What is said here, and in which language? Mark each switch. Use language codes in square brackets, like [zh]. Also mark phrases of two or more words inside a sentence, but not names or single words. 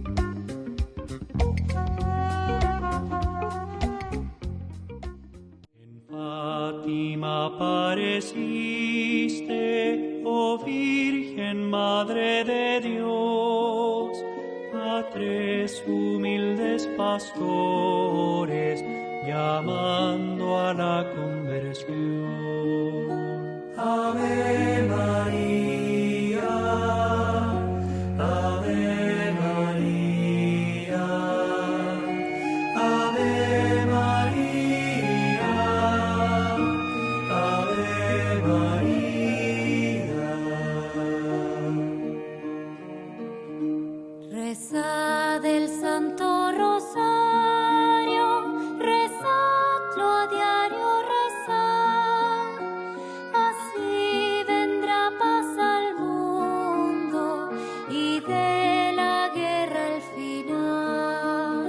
[es] En Fátima apareciste, oh Virgen Madre de Dios, Padre tres humildes pastores, llamando a la conversión. [la] Ave María, Ave María, Ave María, Ave María. [es] Rezad el Santo Rosario, rezadlo a diario, rezad. Así vendrá paz al mundo y de la guerra el final.